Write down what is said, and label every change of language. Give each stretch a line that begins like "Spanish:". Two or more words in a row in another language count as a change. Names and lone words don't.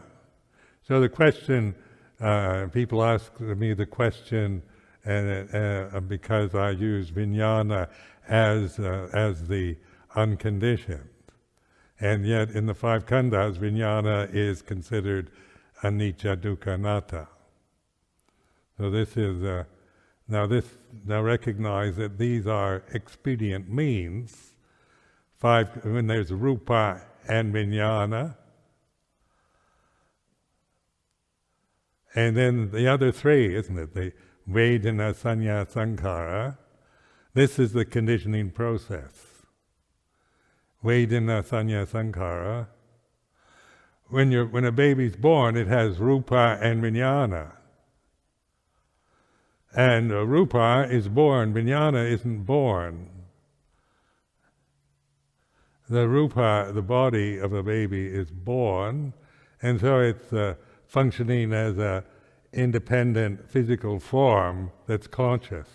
English: So the question, people ask me the question, and because I use vijnana as the unconditioned, and yet in the 5 khandhas, vijnana is considered
Pali: anicca, dukkha, anatta.
English: So this is now recognize that these are expedient means. 5, when there's rupa and vijnana, and then the other 3, isn't it?
Pali: The vedana, sanya, sankhara.
English: This is the conditioning process.
Pali: Vedana, sanya, sankhara.
English: When a baby's born, it has rupa and vijnana. And rupa is born, vijnana isn't born. The rupa, the body of a baby, is born, and so it's functioning as an independent physical form that's conscious.